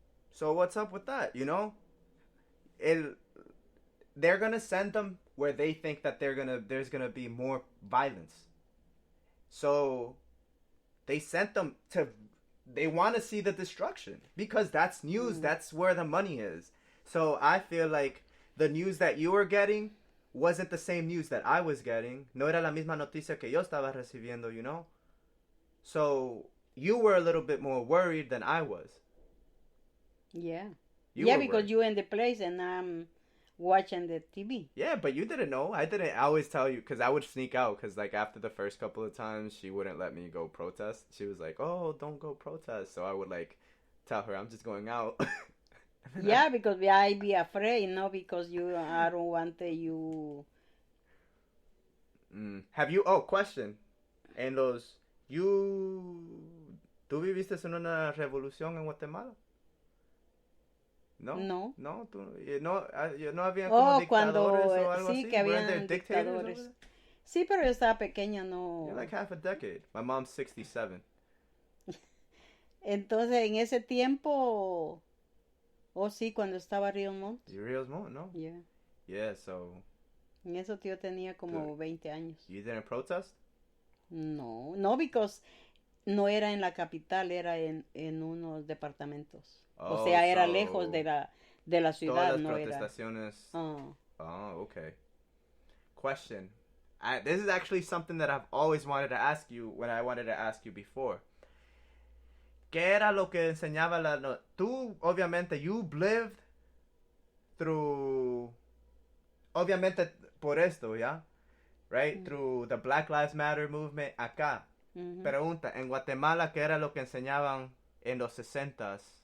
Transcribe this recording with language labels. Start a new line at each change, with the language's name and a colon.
English: So what's up with that, you know? They're going to send them where they think that there's gonna be more violence. So they sent them they want to see the destruction because that's news. That's where the money is. So I feel like the news that you were getting wasn't the same news that I was getting.
Spanish: No era la misma noticia que yo estaba recibiendo,
English: you know? So you were a little bit more worried than I was. Yeah. Because worried. You're in the place and I'm watching the TV. Yeah, but you didn't know. I always tell you because I would sneak out because like after the first couple of times she wouldn't let me go protest. She was like, oh, don't go protest. So I would like tell her I'm just going out. Yeah, because I be afraid, no, because I don't want you. Have you? Oh, question.
Spanish: En ¿tú viviste en una revolución en Guatemala? No. No. No, no había como dictadores cuando, o algo sí, así. que habían dictadores. Sí, pero yo estaba pequeña, no.
English: You're like half a decade. My mom's 67.
Spanish: Entonces, en ese tiempo, sí, cuando estaba Ríos Montt. Ríos Montt, no?
English: Yeah. Yeah, so.
Spanish: En eso yo tenía como 20 años.
English: You didn't protest? No, because
Spanish: no era en la capital, era en unos departamentos. O sea, era lejos de la ciudad. Todas las protestaciones.
English: Okay. Question. This is actually something that I've always wanted to ask you when I wanted to ask you before.
Spanish: ¿Qué era lo que enseñaba tú, obviamente,
English: you've lived through,
Spanish: obviamente por esto, ¿ya?
English: Right? Through the Black Lives Matter movement
Spanish: acá. Pregunta, en Guatemala, ¿qué era lo que enseñaban en los 60s?